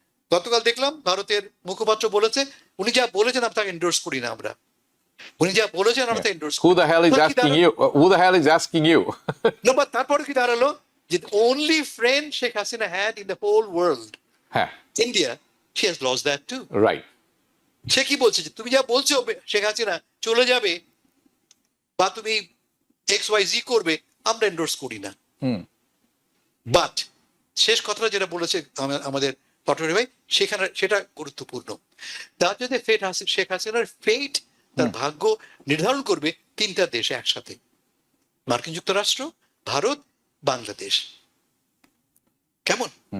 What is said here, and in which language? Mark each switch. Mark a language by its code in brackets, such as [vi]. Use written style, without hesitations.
[bn] গতকাল দেখলাম ভারতের মুখপাত্র বলেছে উনি যা বলেছেন আমরা তাকে এন্ডোর্স করি না। আমরা উনি যা বলেছেন আমরা তাকে endorse [en] Who the hell is asking you? Who the hell is asking you? [bn] তারপরে কি দাঁড়ালো যে [en] only friend Sheikh Hasina had in the whole world, [bn] হ্যাঁ, [en] India, she has lost that too. Right. [bn] সে কি বলছে যে তুমি যা বলছো শেখ হাসিনা চলে যাবে বা তুমি XYZ করবে, আমরা এন্ডোর্স করি না। হুম। বাট শেষ কথাটা যেটা বলেছে আমাদের পাটোয়ারি ভাই, সেখানে সেটা গুরুত্বপূর্ণ। তার যদি শেখ হাসিনার ফেট, তার ভাগ্য নির্ধারণ করবে তিনটা দেশ একসাথে, মার্কিন যুক্তরাষ্ট্র, ভারত, বাংলাদেশ। কেমন?